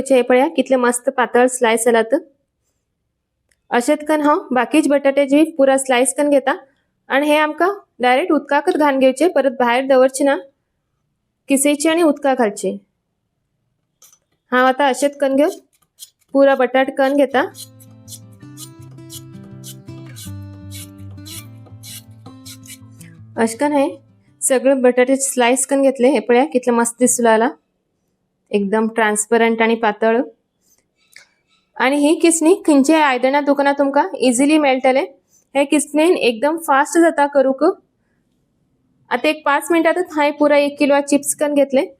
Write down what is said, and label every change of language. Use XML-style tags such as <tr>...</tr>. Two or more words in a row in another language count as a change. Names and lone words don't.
<kok>हे पळया कितले मस्त पातळ स्लाइस जालात. अशेत कन हांव बाकीच बटाट्याची पुरा स्लाइस कन घेता आणि हे आमका डायरेक्ट उदकाकच घाण घेवचे, परत बाहेर दवरचे ना, किसेचे आणि उदका घालचे. हांव आता अशेत कन घेऊन पुरा बटाट कन घेता. अशकन हे सगळे बटाटे स्लाइस कन घेतले. हे पळया कितले मस्त दिसू लागला, एकदम ट्रान्सपरंट आणि पातळ. आणि ही किसणी खंयचे आयदना दुकानात तुमका इझिली मेळटले. हे किसणीन एकदम फास्ट जाता करूक. आता एक 5 मिनिटातच हाय पुरा 1 किलो चिप्स कन घेतले.</kok>